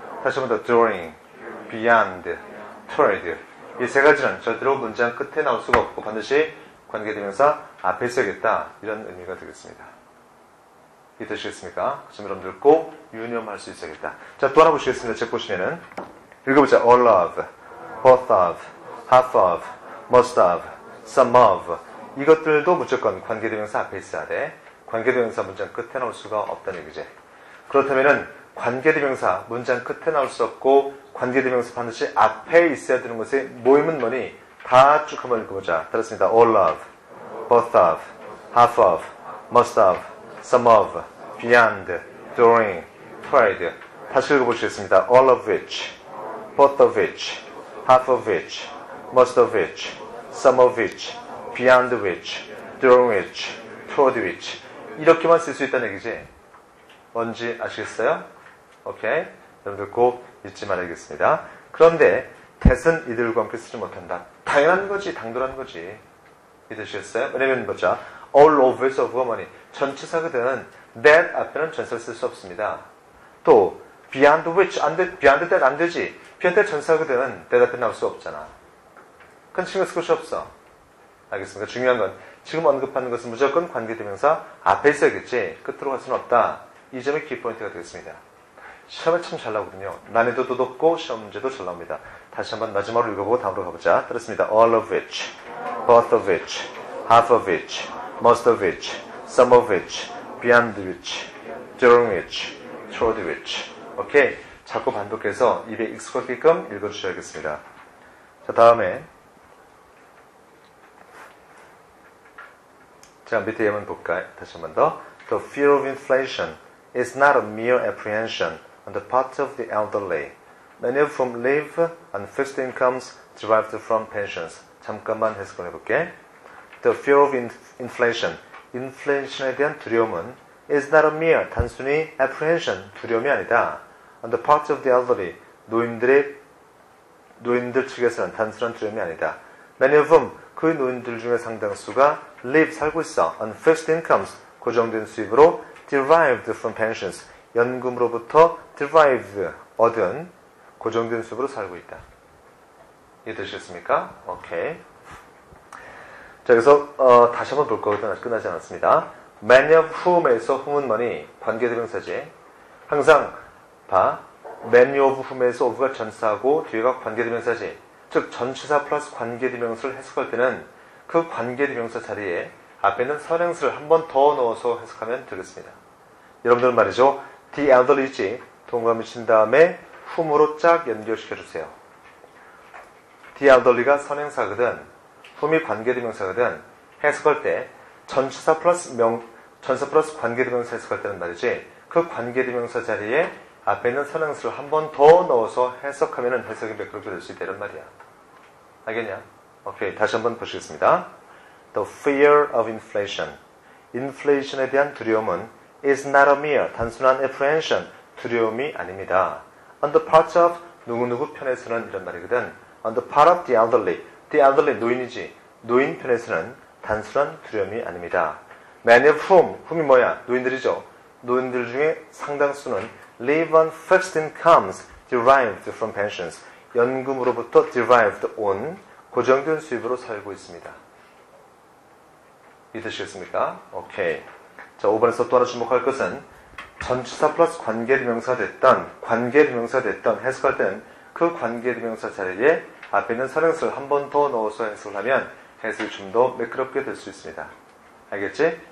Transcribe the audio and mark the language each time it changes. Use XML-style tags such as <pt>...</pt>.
<ko>다시 한번 더 during, beyond, toward. 이 세 가지는 절대로 문장 끝에 나올 수가 없고 반드시 관계대명사 앞에 있어야겠다. 이런 의미가 되겠습니다. 이해되시겠습니까? 좀 여러분들 꼭 유념할 수 있어야겠다. 자, 또 하나 보시겠습니다. 책 보시면은 읽어보자.</ko> <en>all of, both of, half of, most of, some of.</en> <ko>이것들도 무조건 관계대명사 앞에 있어야 돼. 관계대명사 문장 끝에 나올 수가 없다는 얘기지. 그렇다면은 관계대명사 문장 끝에 나올 수 없고 관계대명사 반드시 앞에 있어야 되는 것의 모임은 뭐니? 다 쭉 한번 읽어보자. 들었습니다. all of,</ko> <en>both of, half of, most of, some of, beyond, during, toward.</en> <ko>다시 읽어보시겠습니다.</ko> <en>all of which, both of which, half of which, most of which, some of which, beyond which, during which, toward which.</en> <ko>이렇게만 쓸 수 있다는 얘기지. 뭔지 아시겠어요? 오케이. 여러분들 꼭 잊지 말아야겠습니다. 그런데 that은 이들과 함께 쓰지 못한다. 당연한 거지, 당돌한 거지. 믿으시겠어요? 왜냐면 보자. all of에서 of가 뭐니? 전치사거든. that 앞에는 전치사를 쓸 수 없습니다. 또 beyond which, beyond that 안 되지. beyond that 전치사거든. that 앞에 나올 수 없잖아. 그건 신경 쓸 것이 없어. 알겠습니까? 중요한 건 지금 언급하는 것은 무조건 관계대명사 앞에 있어야겠지. 끝으로 갈 수는 없다. 이 점이 키포인트가 되겠습니다. 시험에 참 잘 나오거든요. 난이도도 높고 시험 문제도 잘 나옵니다. 다시 한번 마지막으로 읽어보고 다음으로 가보자. 들었습니다.</ko> <en>all of which, both of which, half of which, most of which, some of which, beyond which, during which, toward which.</en> <ko>오케이. 자꾸 반복해서 입에 익숙하게끔 읽어주셔야겠습니다. 자, 다음에 자, 밑에 예문 볼까요? 다시 한 번 더.</ko> <en>The fear of inflation is not a mere apprehension on the part of the elderly, many of whom live on fixed incomes derived from pensions.</en> <ko>잠깐만 해석을 해볼게.</ko> <en>The fear of inflation,</en> <ko>인플레이션에 대한 두려움은</ko> <en>is not a mere,</en> <ko>단순히</ko> <en>apprehension,</en> <ko>두려움이 아니다.</ko> <en>On the part of the elderly,</en> <ko>노인들 측에서는 단순한 두려움이 아니다.</ko> <en>Many of whom,</en> <ko>그 노인들 중에 상당수가 live, 살고 있어.</ko> <en>on fixed incomes,</en> <ko>고정된 수입으로</ko> <en>derived from pensions,</en> <ko>연금으로부터 derived, 얻은 고정된 수입으로 살고 있다. 이해되셨습니까? 오케이. 자, 그래서 다시 한번 볼 거거든. 아직 끝나지 않았습니다. many of whom에서 whom은 뭐니? 관계대명사지. 항상 봐. many of whom에서 of가 전사하고 뒤에가 관계대명사지. 즉 전치사 플러스 관계대명사를 해석할 때는 그 관계대명사 자리에 앞에 있는 선행사를 한 번 더 넣어서 해석하면 되겠습니다. 여러분들 말이죠. the elderly지 동감을 친 다음에 whom으로 쫙 연결시켜주세요. the elderly가 선행사거든. whom이 관계대명사거든. 해석할 때 전치사 플러스 관계대명사 해석할 때는 말이지. 그 관계대명사 자리에 앞에 있는 선행사를 한 번 더 넣어서 해석하면 해석이 매끄럽게 될 수 있다 이런 말이야. 알겠냐? 오케이. 다시 한번 보시겠습니다.</ko> <en>The fear of inflation.</en> <ko>인플레이션에 대한 두려움은</ko> <en>is not a mere,</en> <ko>단순한 apprehension, 두려움이 아닙니다.</ko> <en>On the part of</en> <ko>누구누구 편에서는 이런 말이거든.</ko> <en>On the part of the elderly,</en> <ko>노인이지. 노인 편에서는 단순한 두려움이 아닙니다. Many of whom이 뭐야? 노인들이죠. 노인들 중에 상당수는</ko> <en>live on fixed incomes derived from pensions.</en> <ko>연금으로부터 derived 온 고정된 수입으로 살고 있습니다. 이해되시겠습니까? 오케이. 자, 5번에서 또 하나 주목할 것은 전치사 플러스 관계대명사 됐던 해석할 때는 그 관계대명사 자리에 앞에 있는 선행사를 한 번 더 넣어서 해석을 하면 해석이 좀 더 매끄럽게 될 수 있습니다. 알겠지?</ko>